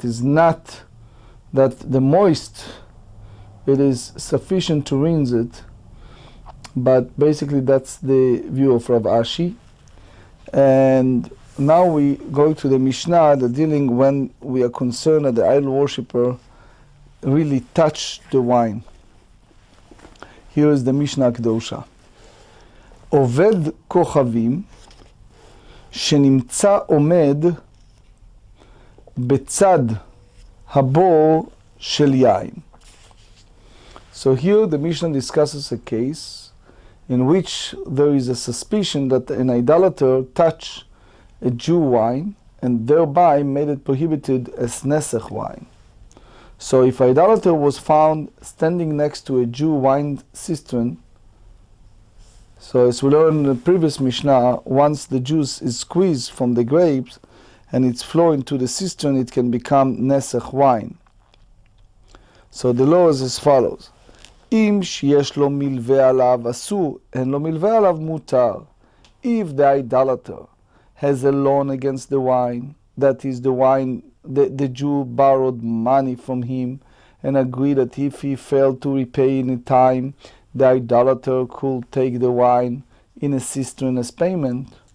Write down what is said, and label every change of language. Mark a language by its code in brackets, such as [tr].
[en] It is not that the moist, it is sufficient to rinse it, but basically that's the view of Rav Ashi. And now we go to the Mishnah, the dealing when we are concerned that the idol worshipper really touched the wine. Here is the Mishnah Kedosha. [he] Oved kochavim שנמצא עומד בצד הבור של יין. [en] So here the Mishnah discusses a case in which there is a suspicion that an idolater touched a Jew wine and thereby made it prohibited as nesech wine. So if idolater was found standing next to a Jew wine cistern, so as we learned in the previous Mishnah, once the juice is squeezed from the grapes and it's flowing to the cistern, it can become nesech wine. So the law is as follows. [he] אם שיש לו מלווה עליו אסור, אין לו מלווה עליו מותר. [en] If the idolater has a loan against the wine, that is the wine, the Jew borrowed money from him and agreed that if he failed to repay in time, the idolater could take the wine in a cistern as payment.